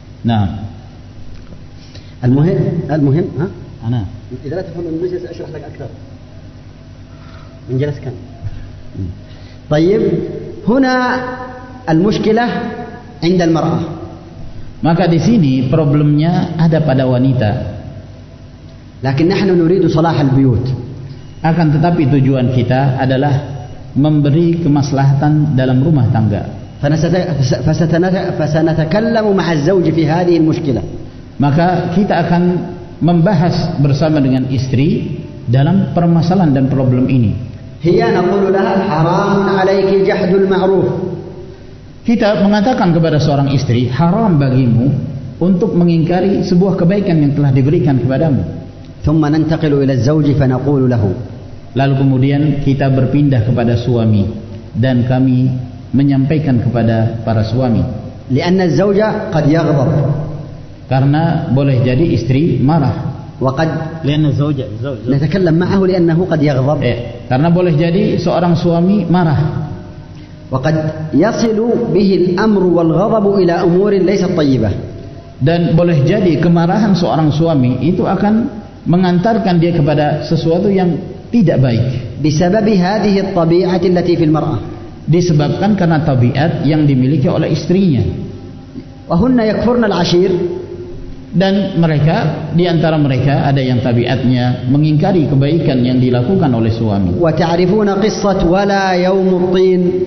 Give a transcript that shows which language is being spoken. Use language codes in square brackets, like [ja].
[ar] Nah, المهم ها أنا إذا لا تفهم الإنجليزي سأشرح لك أكثر [id] menjelaskan. [ar] طيب هنا المشكلة عند المرأة. [id] Maka di sini problemnya ada pada wanita. [ar] لكن نحن نريد صلاح البيوت. [id] Akan tetapi tujuan kita adalah memberi kemaslahatan dalam rumah tangga. [ar] فسنتكلم مع الزوج في هذه المشكلة. [id] Maka kita akan membahas bersama dengan istri dalam permasalahan dan problem ini. [ar] هي نقول لها حرام عليك جحد المعروف. [id] Kita mengatakan kepada seorang istri, haram bagimu untuk mengingkari sebuah kebaikan yang telah diberikan kepadamu. [ar] ثم ننتقل إلى الزوج فنقول له. [id] Lalu kemudian kita berpindah kepada suami dan kami menyampaikan kepada para suami. [ar] لأن الزوج قد يغضب. [id] Karena boleh jadi istri marah. [ar] وقد لأن الزوج نتكلم معه لأنه قد يغضب. [id] Karena boleh jadi seorang suami marah. [ar] وقد يصل به الأمر والغضب إلى أمور ليست طيبة. [id] Dan boleh jadi kemarahan seorang suami itu akan mengantarkan dia kepada sesuatu yang tidak baik. [ar] بسبب هذه الطبيعة التي في المرأة. [id] Disebabkan karena tabiat yang dimiliki oleh istrinya. [ar] وهن يكفرن العشير. [id] Dan mereka, di antara mereka ada yang tabiatnya mengingkari kebaikan yang dilakukan oleh suami. [ar] وتعرفون قصة ولا يوم الطين.